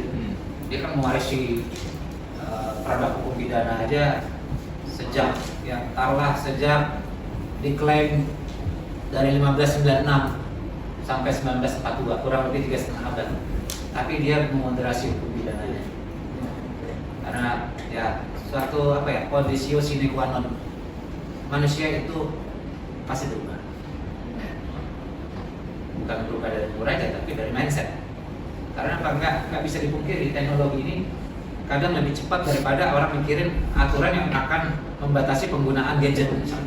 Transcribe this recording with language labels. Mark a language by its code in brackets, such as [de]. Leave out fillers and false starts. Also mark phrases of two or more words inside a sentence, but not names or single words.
[id] Dia kan mewarisi produk hukum pidana aja sejak diklaim dari 1596 sampai 1942, kurang lebih 3,5 abad. Tapi dia memoderasi hukum pidananya. Karena ya suatu [la] conditio sine qua non, [id] manusia itu pasti berubah. Bukan berubah dari umur aja, tapi dari mindset. Karena apa? Nggak bisa dipungkiri teknologi ini kadang lebih cepat daripada orang mikirin aturan yang akan membatasi penggunaan gadget misalnya.